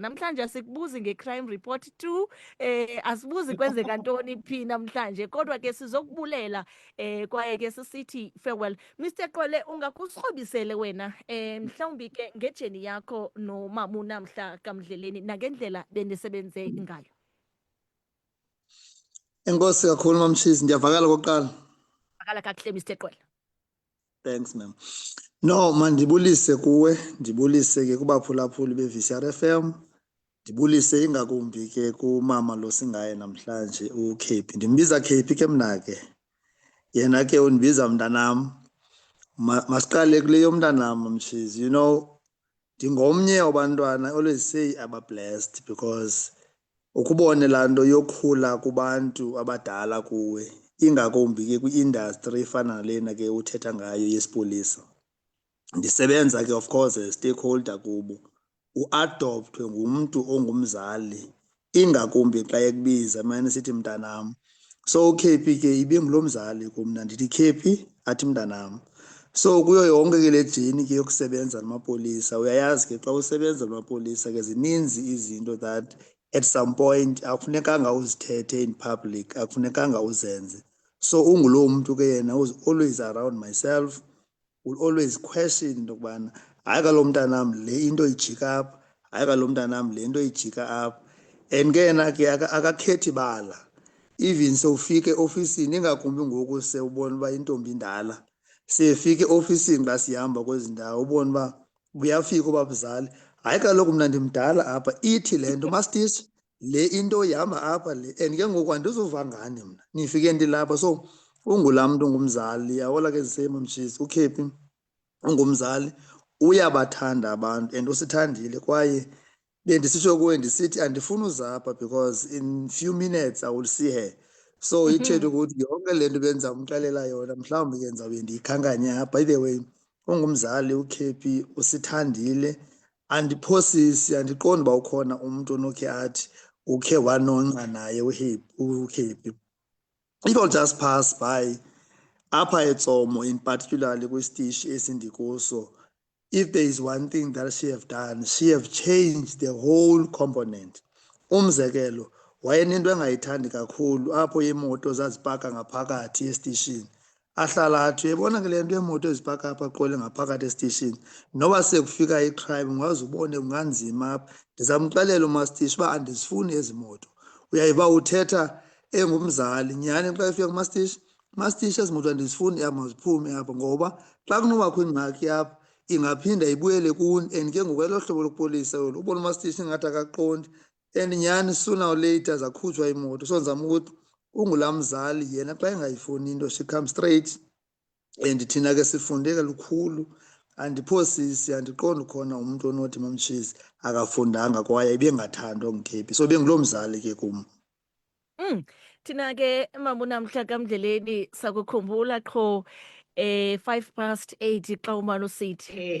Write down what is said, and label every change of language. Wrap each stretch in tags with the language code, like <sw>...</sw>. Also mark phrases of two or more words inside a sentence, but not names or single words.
<xh>Namhlanje asikubuzi nge-crime report 2 asibuzi kwenzeka ntoni phi namhlanje kodwa ke sizokubulela kwaye ke sisithi farewell. Mr Qwele ungakusrhobisele wena mhlawumbi ke ngejeni yakho nomama uNamhla kaMdleleni nangendlela benisebenze ngayo. Enkosi kakhulu mamshizi, ndiyavakala kokuqala. Vakala kakuhle Mr Qwele.</xh> <en>Thanks ma'am.</en> <xh>No mandibulise kuwe, ndibulise ke kubaphulaphuli be-VCR FM, ndibulise ingakumbi ke kumama lo singaye namhlanje uKepi. Ndimbiza Kepi ke mna ke, yena ke undibiza mntanam. Masiqale kule yomntanam mamshizi.</xh> <en>You know,</en> <xh>ndingomnye wabantwana,</xh> <en>I always say</en> <xh>aba blessed because ukubone laa nto yokhula kubantu abadala kuwe ingakumbi ke kwi-industry efana lena ke uthetha ngayo yesipolisa. Ndisebenza ke</xh> <en>of course as stakeholder</en> <xh>kubo, uadoptwe ngumntu ongumzali ingakumbi xa ekubiza manje sithi mntanam. So uKepi ke ibingulo mzali kumna, ndithi Kepi athi mntanam. So kuyo yonke ke le jeni ke yokusebenza namapolisa uyayazi ke xa usebenza namapolisa ke zininzi izinto</xh> <en>that at some point</en> <xh>akufunekanga uzithethe</xh> <en>in public,</en> <xh>akufunekanga uzenze. So ungulo muntu ke yena</xh> <en>who's always around myself, will always question into</en> <xh>kubana hayi kalo mntanam le into ijika apha, hayi kalo mntanam le into ijika apha. And ke yena ke akakhethi bala, even sewufike ofisini ingakumbi ngoku sewubona uba intombi indala sefike ofisini xa sihamba kwezi ndawo ubona uba uyafika ubabuzali hayi kaloku mna ndimdala apha ithi le nto masititsha le into ihamba apha le. And ke ngoku andizuva ngani mna nifike ndilapha. So ungulaa mntu ungumzali, awola ke ndisemamshizi uKepi ungumzali, uyabathanda abantu and usithandile kwaye bendisitsho kuwe ndisithi andifuni uzapha because</xh> <en>in few minutes I will see her.</en> <xh>So ithethe ukuthi yonke le nto bendizamxelela yona mhlawumbi ke ndizawube ndiyikhankanya apha.</xh> <en>By the way</en> <xh>ungumzali uKepi, usithandile, andiphosisi, andiqondi uba ukhona umntu onokhe athi ukhe wanonca naye uKepi.</xh> <en>If I'll just pass by apha eTsomo in particularly</en> <xh>kwisitishi esindikuso,</xh> <en>if there is one thing that she have done, she have changed the whole component.</en> <xh>Umzekelo wayenento engayithandi kakhulu apho imoto zazipaka ngaphakathi esitishini. ahlala athi uyayibona ke le nto yeemoto ezipaka apha qole ngaphakathi esitishini noba sekufika icrime ungaze ubone kunganzima apha ndizamxelela umastishi uba andizifuni ezi moto uyayiba uthetha engumzali nyhani xa efika kumastishi mastishi ezi moto andizifuni amaziphume apha ngoba xa kunobakho ingxaki apha ingaphinda ibuyele kuni and ke ngokwelo hlobo lopolisa olo ubona umastishi ingathi akaqondi and nyhani</xh> <en>sooner or later</en> <xh>zakhutshwa imoto so ndizama ukuthi ungulaa mzali yena xa engayifuni into</xh> <en>she come straight</en> <xh>and thina ke sifunde kalukhulu andiphosisi andiqondi khona umuntu onothi mamtshizi akafundanga kwaye ibengathandwa ngikhephi so benguloo mzali ke kum. Thina ke mama namhla kaMdleleni sakukhumbula qho 8:05 xa umane usithi</xh>